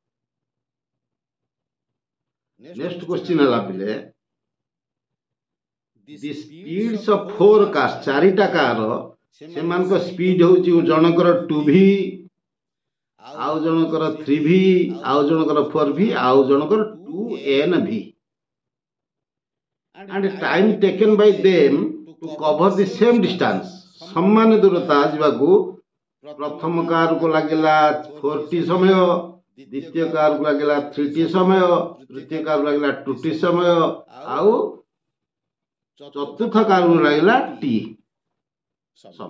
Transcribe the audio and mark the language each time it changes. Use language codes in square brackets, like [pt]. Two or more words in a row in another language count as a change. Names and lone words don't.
[en] next question [or] ହେଲା ପିଲେ, [en] the speeds of 4 cars, [or] 4ଟା କାର, ସେମାନଙ୍କ ସ୍ପିଡ୍ ହେଉଛି ଜଣଙ୍କର 2v, ଆଉ ଜଣଙ୍କର 3v, ଆଉ ଜଣଙ୍କର 4v, ଆଉ ଜଣଙ୍କର 2nv, [en] and time taken by them to cover the same distance। [or] ସମାନ ଦୂରତା ଯିବାକୁ ପ୍ରଥମ କାରକୁ ଲାଗିଲା 4t ସମୟ, ଦ୍ୱିତୀୟ କାରକୁ ଲାଗିଲା 3t ସମୟ, ତୃତୀୟ କାରକୁ ଲାଗିଲା 2t ସମୟ, ଆଉ ଚତୁର୍ଥ କାରକୁ ଲାଗିଲା t ସମୟ।